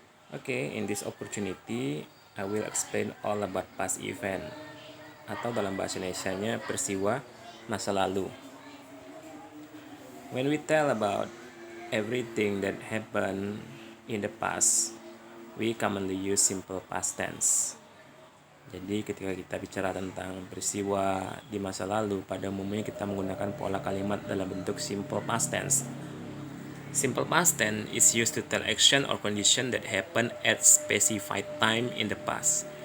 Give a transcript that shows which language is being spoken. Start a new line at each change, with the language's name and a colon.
English: Okay, in this opportunity, I will explain all about past event
Indonesian: atau dalam bahasa Indonesianya peristiwa masa lalu.
English: When we tell about everything that happened in the past, we commonly use simple past tense.
Indonesian: Jadi ketika kita bicara tentang peristiwa di masa lalu, pada umumnya kita menggunakan pola kalimat dalam bentuk simple past tense.
English: Simple past tense is used to tell action or condition that happen at specified time in the past.